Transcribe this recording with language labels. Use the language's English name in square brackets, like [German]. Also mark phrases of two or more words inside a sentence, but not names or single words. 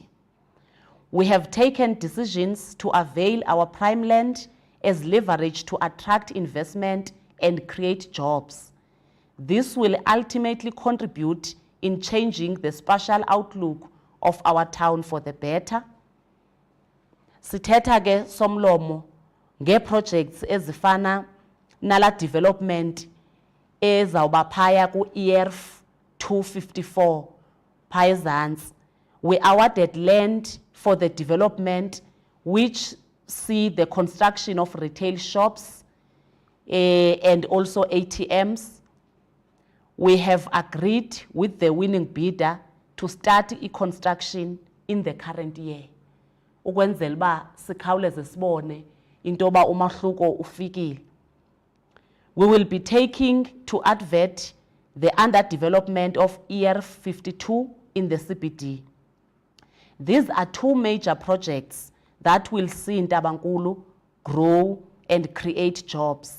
[English] We have taken decisions to avail our prime land as leverage to attract investment and create jobs. This will ultimately contribute in changing the spatial outlook of our town for the better. [Xhosa] Sithetha ke somlomo nge-projects ezifana nala development ezawuba phaya ku-ERF 254 phaya ezantsi. [English] We awarded land for the development which see the construction of retail shops and also ATMs. We have agreed with the winning bidder to start construction in the current year. [Xhosa] Ukwenzela uba sikhawuleze sibone into yoba umahluko ufikile. [English] We will be taking to advert the underdevelopment of ERF 52 in the CBD. These are two major projects that will see Ntabankulu grow and create jobs.